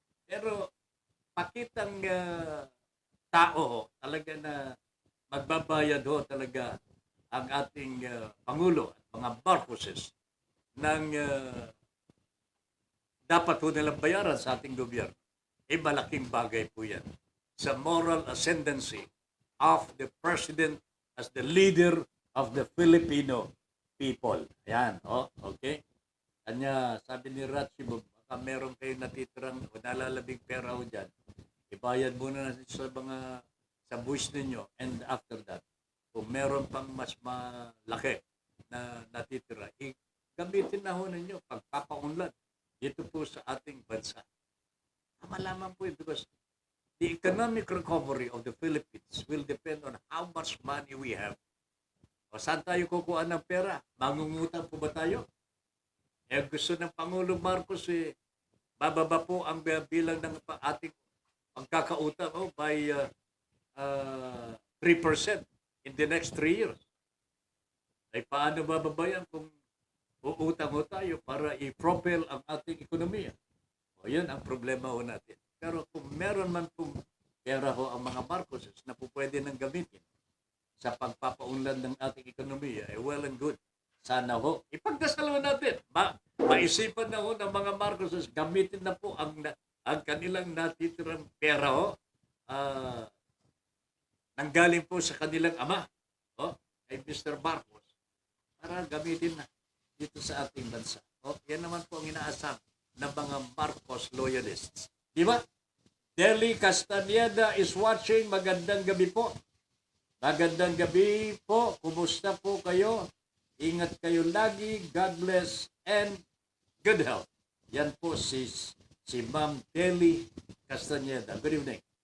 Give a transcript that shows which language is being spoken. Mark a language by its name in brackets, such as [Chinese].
[Filipino] Pero pakitang tao talaga na magbabayad talaga ang ating Pangulo at mga Marcoses ng dapat nilang bayaran sa ating gobyerno. Malaking bagay po yan sa [English] moral ascendancy of the President as the leader of the Filipino people. [Filipino] Ayan, okay? Kanya, sabi ni Ratsibog, baka meron kayong natitirang o nalalabing pera dyan, ibayad muna natin sa mga sa buwis ninyo, [English] and after that, [Filipino] kung meron pang mas malaki na natitira, gamitin na ninyo pagpapaunlad dito po sa ating bansa. Malaman po yun [English] because the economic recovery of the Philippines will depend on how much money we have. [Filipino] O saan tayo kukuha ng pera? Mangungutang po ba tayo? Gusto ng Pangulo Marcos, bababa po ang bilang ng ating pagkakautang [English] by 3% in the next 3 years. [Filipino] Ay paano bababayan kung uutang tayo para i-propel ang ating ekonomiya? Yun ang problema natin. Pero kung meron man pong pera ang mga Marcoses na po pwede nang gamitin sa pagpapaunlad ng ating ekonomiya, [English] well and good. [Filipino] Sana ipagdasal natin. Maisipan na ng mga Marcoses, gamitin na po ang kanilang natitirang pera nanggaling po sa kanilang ama, kay Mr. Marcos, para gamitin na dito sa ating bansa. Yan naman po ang inaasam ng mga Marcos loyalists. Di ba? [English] Deli Castañeda is watching. [Filipino] Magandang gabi po. Magandang gabi po. Kumusta po kayo? Ingat kayo lagi. [English] God bless and good health. [Filipino] Yan po si [English] Ma'am Deli Castañeda. Good evening.